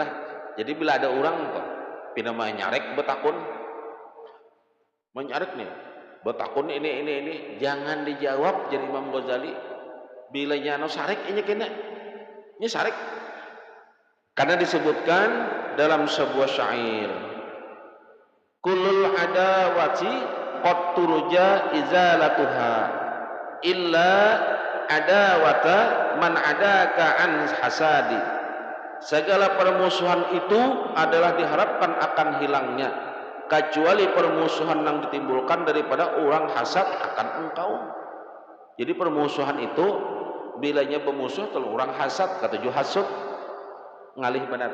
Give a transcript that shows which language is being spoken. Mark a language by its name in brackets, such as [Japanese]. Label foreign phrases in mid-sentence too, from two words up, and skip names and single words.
[Banjar] Jadi bila ada orang tuh pina nyarek betakun, menyarek nih betakun ini jangan dijawab, jadi Imam Ghazali. Bila nyano sarek ini kena, ini sarek. Karena disebutkan dalam sebuah syair, [Arabic] كل العداوات قد ترجى إزالتها إلا عداوة من عاداك عن حسد. [Indonesian] Segala permusuhan itu adalah diharapkan akan hilangnya, kecuali permusuhan yang ditimbulkan daripada orang hasad akan engkau. [Banjar] Jadi permusuhan itu bilanya bermusuh kalau orang hasad, katuju hasud ngalih benar.